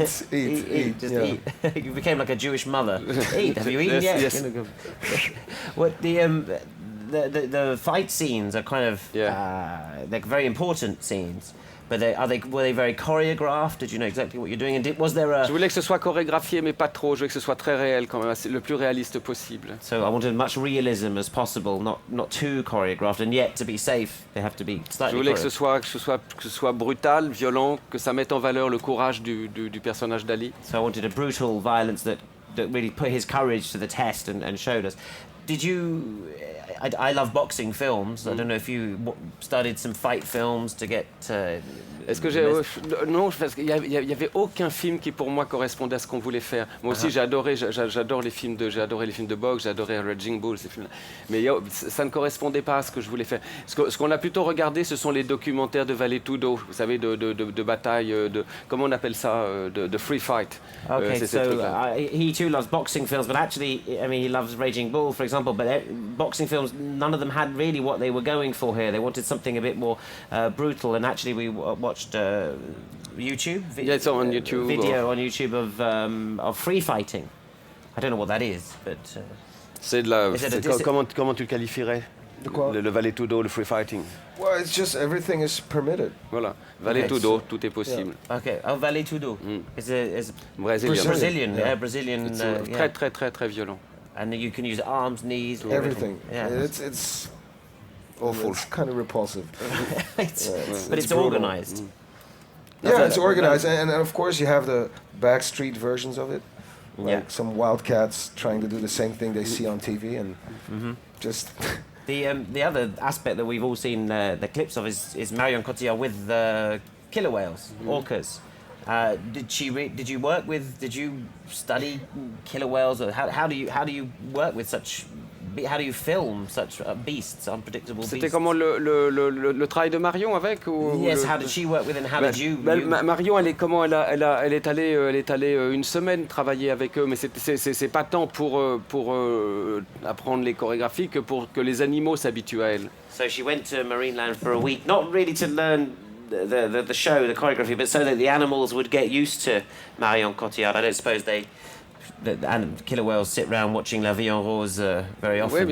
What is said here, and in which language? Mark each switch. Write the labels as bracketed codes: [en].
[en] Just eat. You became like a Jewish mother. Eat. Have you eaten yet? Yes. What the fight scenes are kind of they're very important scenes. But were they very choreographed? Did you know exactly what you're doing? And was there a... [fr] Je voulais que ce soit chorégraphié, mais pas trop. Je voulais que ce soit très réel, quand même, le plus réaliste possible. [en] So I wanted as much realism as possible, not too choreographed, and yet to be safe, they have to be slightly. [fr] Je voulais que ce soit brutal, violent, que ça mette en valeur le courage du personnage d'Ali. [en] So I wanted a brutal violence that really put his courage to the test and showed us. Did you... I love boxing films. I don't know if you studied some fight films to get... [fr] Est-ce que j'ai... non, parce qu'il y avait aucun film qui pour moi correspondait à ce qu'on voulait faire. Moi aussi, j'adore les films de boxe, j'adorais Raging Bull, ces films-là. Mais ça ne correspondait pas à ce que je voulais faire. Ce qu'on a plutôt regardé, ce sont les documentaires de Vale-Tudo, vous savez, de bataille, comment on appelle ça, de free fight. [en] Okay, so he too loves boxing films, but actually, I mean, he loves Raging Bull, for example, but boxing films, none of them had really what they were going for here. They wanted something a bit more brutal, and actually we watched YouTube? It's on YouTube. Video on YouTube of free fighting. I don't know what that is, but... [fr] C'est de la... Comment tu le qualifierais? le valet tout dos, le free fighting. [en] Well, it's just everything is permitted. [fr] Voilà, valet tout dos, tout est possible. [en] Okay. Oh, Valet Tudo. Is [fr] Brésilien. [en] Brazilian. Yeah. Yeah, Brazilian. [fr] Très très très très violent. [en] And you can use arms, knees, Everything. Yeah. It's awful. It's kind of repulsive. But it's brutal. organized. Yeah, it's organized, and of course you have the backstreet versions of it, like some wildcats trying to do the same thing they see on TV, and just The other aspect that we've all seen the clips of is Marion Cotillard with killer whales, orcas. Did you work with? Did you study killer whales, or how do you work with such? How do you film such beasts, unpredictable beasts? [fr] C'était comment le travail de Marion avec [en] Yes, how did she work with, and how did you? [fr] Marion, elle est allée une semaine travailler avec eux, mais c'est pas tant pour apprendre les chorégraphies que pour que les animaux s'habituent à elle. [en] So she went to Marineland for a week, not really to learn the show, the choreography, but so that the animals would get used to Marion Cotillard. I don't suppose the killer whales sit around watching La Vie en Rose very often.